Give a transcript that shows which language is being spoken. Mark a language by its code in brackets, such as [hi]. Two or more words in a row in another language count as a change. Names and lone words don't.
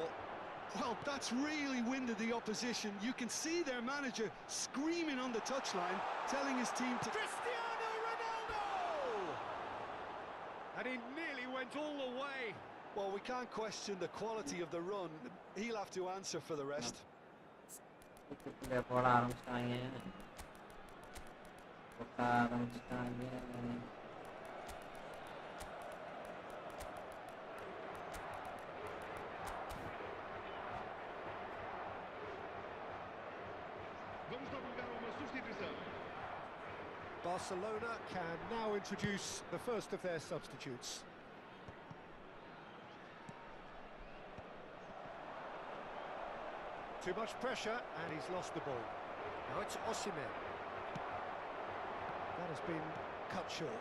[en] Well, that's really winded the opposition. You can see their manager screaming on the touchline, telling his team to... Cristiano Ronaldo! And he nearly went all the way. Well, we can't question the quality of the run. He'll have to answer for the rest. [ta] புண்டைய போட ஆரம்பிச்சிட்டாங்க. [pt] Vamos divulgar uma substituição. [en] Barcelona can now introduce the first of their substitutes. Too much pressure and he's lost the ball. Now it's Osimhen. That has been cut short.